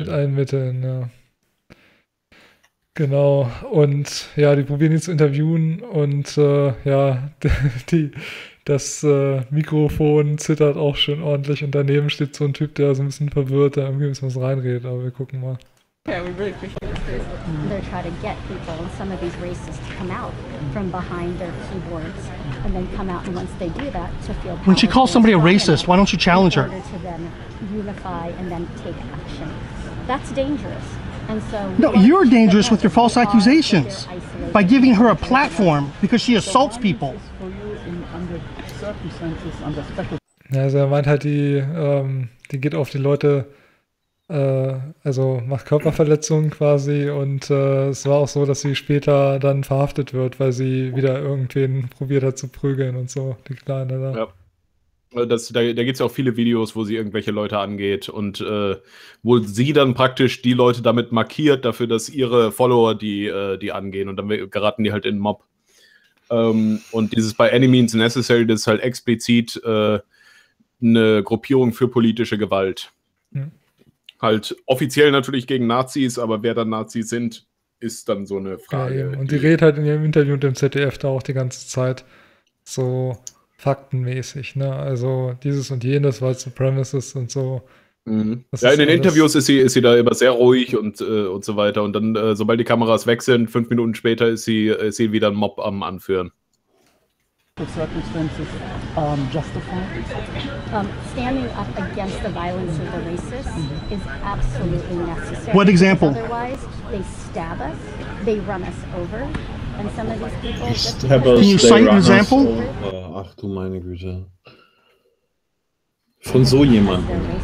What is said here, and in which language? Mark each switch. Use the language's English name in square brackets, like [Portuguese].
[German] Mit allen Mitteln, ja. Genau, und ja, die probieren ihn zu interviewen und Mikrofon zittert auch schon ordentlich und daneben steht so ein Typ, der so ein bisschen verwirrt, der irgendwie ein bisschen was reinredet, aber wir gucken mal. [English] They're trying to get people, some of these racists, to come out from behind their keyboards and then come out, and once they do that, to feel... When she calls somebody a racist, why don't you challenge her? ...to then unify and then take action. That's dangerous. And so no, you're dangerous with your false accusations by giving her a platform because she assaults people. [German] Ja, also er meint halt, die geht auf die Leute, also macht Körperverletzungen quasi und es war auch so, dass sie später dann verhaftet wird, weil sie wieder irgendwen probiert hat zu prügeln und so, die Kleine da. Ja. Da gibt es ja auch viele Videos, wo sie irgendwelche Leute angeht und wo sie dann praktisch die Leute damit markiert, dafür, dass ihre Follower die angehen und dann geraten die halt in den Mob. Und dieses By Any Means Necessary, das ist halt explizit eine Gruppierung für politische Gewalt. Ja. Halt offiziell natürlich gegen Nazis, aber wer dann Nazis sind, ist dann so eine Frage. Ja, und die redet halt in ihrem Interview mit dem ZDF da auch die ganze Zeit so faktenmäßig, ne? Also dieses und jenes, White Supremacist und so. Mhm. Ja, in den Interviews ist sie da immer sehr ruhig und so weiter. Und dann, sobald die Kameras weg sind, 5 Minuten später ist sie wieder ein Mob am Anführen. [English] The circumstances justified. Standing up against the violence of the racists mm-hmm. is absolutely necessary. What example? Otherwise, they stab us, they run us over. And some of these people... Can you cite an example? [German] Ach du meine Güte. Von so jemandem.